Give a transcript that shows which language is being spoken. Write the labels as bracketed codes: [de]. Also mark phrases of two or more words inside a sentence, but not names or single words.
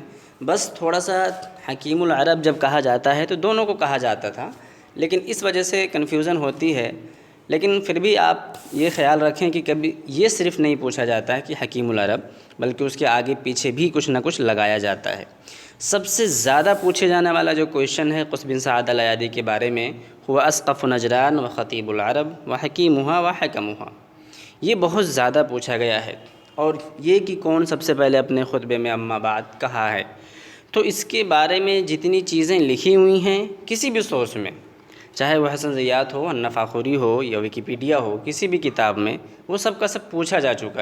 [ur] بس تھوڑا سا [ar] حکیم العرب [ur] جب کہا جاتا ہے تو دونوں کو کہا جاتا تھا، لیکن اس وجہ سے کنفیوژن ہوتی ہے۔ لیکن پھر بھی آپ یہ خیال رکھیں کہ کبھی یہ صرف نہیں پوچھا جاتا ہے کہ [ar] حکیم العرب، [ur] بلکہ اس کے آگے پیچھے بھی کچھ نہ کچھ لگایا جاتا ہے۔ سب سے زیادہ پوچھے جانے والا جو کویشچن ہے قص بن سعادہ الایادی کے بارے میں، [ar] ہوا اسقف نجران و خطیب العرب و حکیمہا و حکمہا، [ur] یہ بہت زیادہ پوچھا گیا ہے۔ اور یہ کہ کون سب سے پہلے اپنے خطبے میں [ar] اما بعد [ur] کہا ہے، تو اس کے بارے میں جتنی چیزیں لکھی ہوئی ہیں کسی بھی سورس میں، چاہے وہ حسن زیات ہو، النفاخری ہو، یا ویکیپیڈیا ہو، کسی بھی کتاب میں، وہ سب کا سب پوچھا جا چکا ہے۔